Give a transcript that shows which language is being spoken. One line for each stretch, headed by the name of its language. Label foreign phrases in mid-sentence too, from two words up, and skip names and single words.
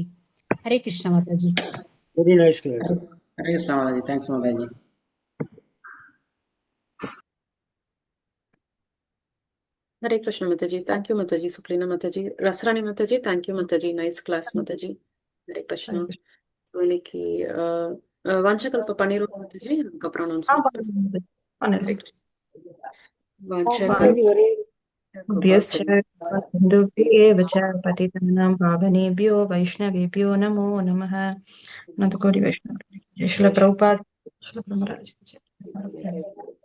Hindi: हरे कृष्ण माताजी.
English: very nice.
Hindi: हरे कृष्ण माताजी। थैंक्स माताजी. हरे कृष्ण माताजी.
English: Thank you Mataji. Suklina Mataji. Rasrani Mataji. Thank you Mataji. Nice class Mataji.
Hindi: हरे कृष्ण.
Tamil: So இன்னைக்கு வாஞ்சகல்ப பண்ணிரும் Mataji. அதுக்கப்புறம் announcements.
Sanskrit: पतितानां पावनेभ्यो वैष्णवेभ्यो नमो नमः. नतकोटि वैष्णव जय श्रील प्रभुपाद, श्रील ब्रह्मराज।